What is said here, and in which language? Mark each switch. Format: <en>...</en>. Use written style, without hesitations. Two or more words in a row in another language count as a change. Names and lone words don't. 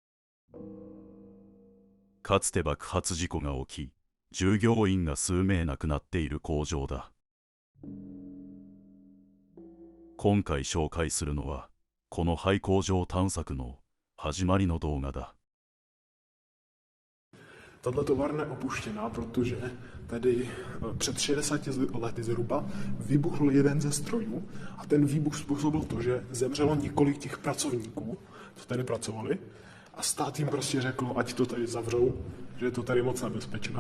<ja>かつて爆発事故が起き、従業員が数名亡くなっている工場だ。今回紹介するのは、この廃工場探索の始まりの動画だ。</ja> <cs>Tato továrna je opuštěná, protože tady před 60 lety zhruba vybuchl jeden ze strojů a ten výbuch způsobil to, že zemřelo několik těch pracovníků, co tady pracovali, a stát jim prostě řekl, ať to tady zavřou, že je to tady moc nebezpečné.</cs>